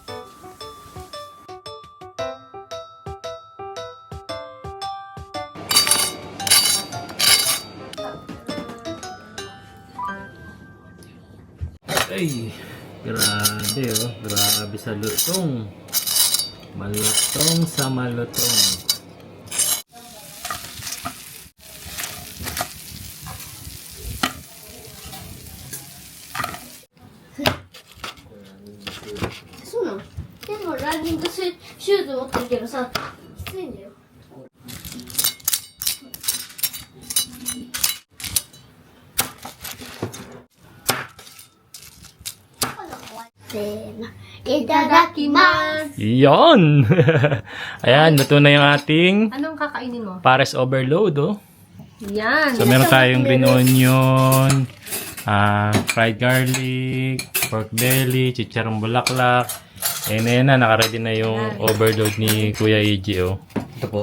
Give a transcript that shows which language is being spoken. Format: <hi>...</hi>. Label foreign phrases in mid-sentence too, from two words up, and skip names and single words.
<tl>Ay, grabe oh, grabe sa lutong. Malutong sa malutong.</tl> <ja>そうなの？でもランニングシューズ持ってるけどさ、きついんだよ。せーの、いただきます。</ja> <tl>Iyon! Ayan, luto na yung ating Anong kakainin mo? pares overload oh. Yan. So meron tayong</tl> <en>green onion, fried garlic, pork belly,</en> <tl>chicharong bulaklak. Ayan na, nakaready na yung overload ni Kuya EG oh.</tl>